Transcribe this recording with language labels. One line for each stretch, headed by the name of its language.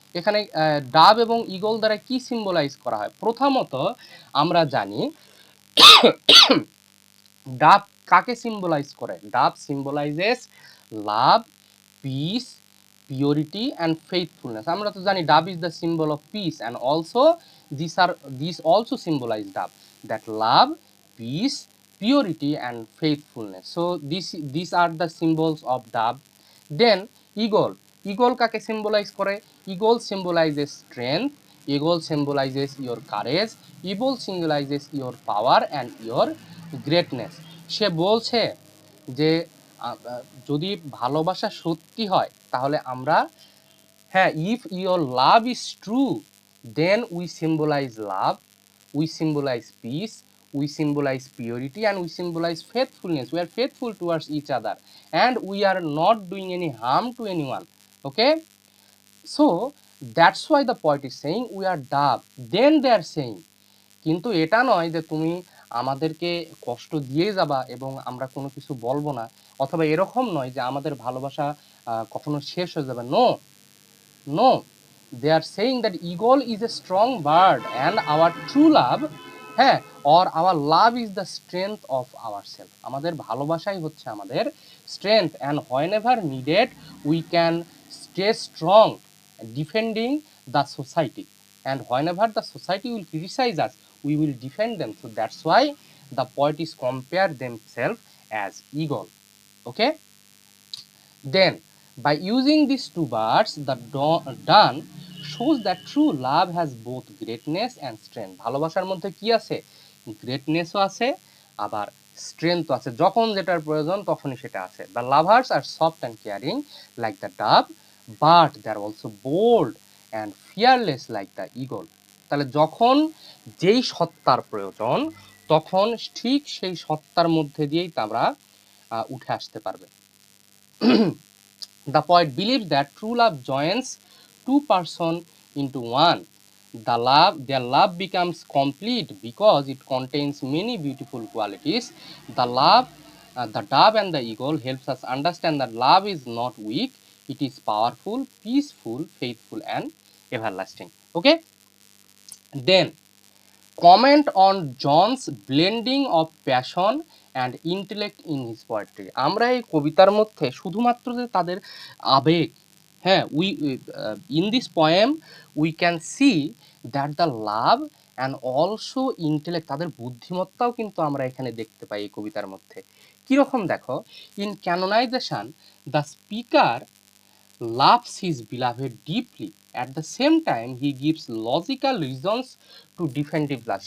Bangla: এখানে ডাব এবং ইগল দ্বারা কি সিম্বলাইজ করা হয়? প্রথমত আমরা জানি ডাব কাকে সিম্বলাইজ করে?
English: Dove symbolises love, peace, purity and faithfulness. আমরা তো জানি dove is the symbol of peace, and also this also symbolise dove that love, peace, purity and faithfulness. So these are the symbols of dove. Then eagle
Bangla: কাকে symbolize করে?
English: Eagle symbolizes strength, eagle symbolizes your courage, eagle symbolizes your power and your greatness.
Bangla: সে বলছে যে যদি ভালোবাসা সত্যি হয় তাহলে আমরা, হ্যাঁ,
English: if your love is true then we symbolize love, we symbolize peace, we symbolize purity and we symbolize faithfulness. We are faithful towards each other and we are not doing any harm to anyone, okay. So that's why the poet is saying we are dove. Then they are saying,
Bangla: কিন্তু এটা নয় যে তুমি আমাদেরকে কষ্ট দিয়ে যাবা এবং আমরা কোনো কিছু বলবো না, অথবা এরকম নয় যে আমাদের ভালোবাসা কখনো শেষ হয়ে যাবে।
English: No, they are saying that eagle is a strong bird and our true love, হ্যাঁ, or our love is the strength of ourself.
Bangla: আমাদের ভালোবাসাই হচ্ছে আমাদের
English: strength, and whenever needed we can stay strong defending the society, and whenever the society will criticize us we will defend them. So that's why the poet is compare themselves as eagle, okay. Then by using these two birds, the Don shows that true love has both greatness and strength.
Bangla: ভালোবাসার মধ্যে কি আছে? গ্রেটনেসও আছে, আবার স্ট্রেংথও আছে। যখন যেটার প্রয়োজন তখনই সেটা আছে।
English: The lovers are soft and caring like the dove, but they are also bold and fearless like the eagle.
Bangla: তাহলে যখন যেই সত্তার প্রয়োজন তখন ঠিক সেই সত্তার মধ্যে দিয়েই তারা উঠে আসতে পারবে।
English: The poet believes that true love joins two persons into one, their love becomes complete because it contains many beautiful qualities. The dove and the eagle helps us understand that love is not weak, it is powerful, peaceful, faithful, and everlasting. Okay, then comment on John's blending of passion and intellect in his poetry.
Bangla: আমরা এই কবিতার মধ্যে শুধুমাত্র যে তাদের আবেগ, হ্যাঁ,
English: in this poem we can see that the love and also intellect,
Bangla: তাদের বুদ্ধিমত্তাও কিন্তু আমরা এখানে দেখতে পাই এই কবিতার মধ্যে। কিরকম দেখো,
English: in canonization the speaker loves his beloved deeply. At the same time, he gives logical reasons to defend his love.